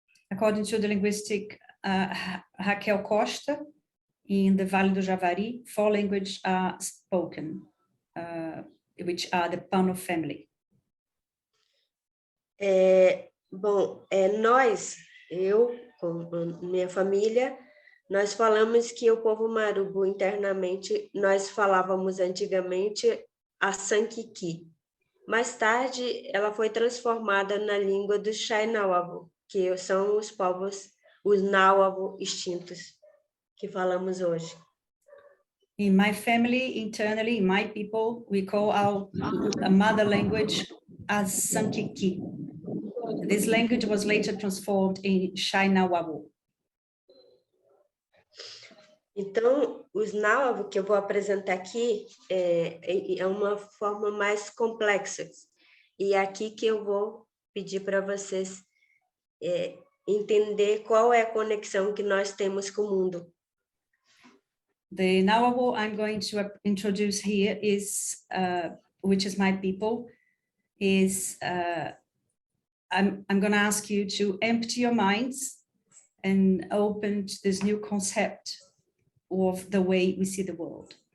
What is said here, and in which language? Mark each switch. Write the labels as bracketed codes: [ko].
[en] According to the linguistic Raquel Costa, in the Vale do Javari, 4 languages are spoken, which are the Pano family. [pt] Bom, eu, com minha família, nós falamos que o povo Marubo internamente, nós falávamos antigamente a Sankiki. Mais tarde, ela foi transformada na língua do Xainauabu, que são os povos, os Nauabu extintos, que falamos hoje. [en] In my family, internally, in my people, we call our mother language as Sankiki. This language was later transformed in Xainauabu. [pt] Então, os Nauabu que eu vou apresentar aqui é uma forma mais complexa. E é aqui que eu vou pedir para vocês entender qual é a conexão que nós temos com o mundo. [en] The Nauabu I'm going to introduce here is, which is my people, is I'm going to ask you to empty your minds and open to this new concept of the way we see the world.